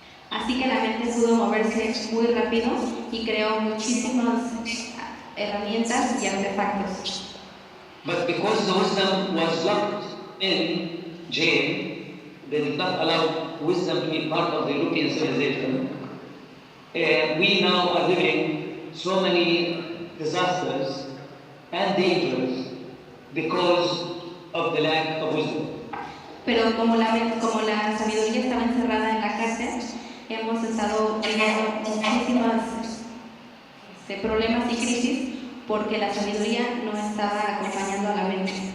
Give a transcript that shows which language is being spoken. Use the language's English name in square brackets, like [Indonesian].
[Spanish] Así que la mente pudo moverse muy rápido y creó muchísimas herramientas y artefactos. [English] But because the wisdom was locked in jail, they did not allow wisdom to be part of the European civilization. We now are living so many disasters and dangers because of the lack of wisdom. [Spanish] Pero como la sabiduría estaba encerrada en la cárcel, hemos estado teniendo muchísimas problemas y crisis porque la sabiduría no estaba acompañando a la mente.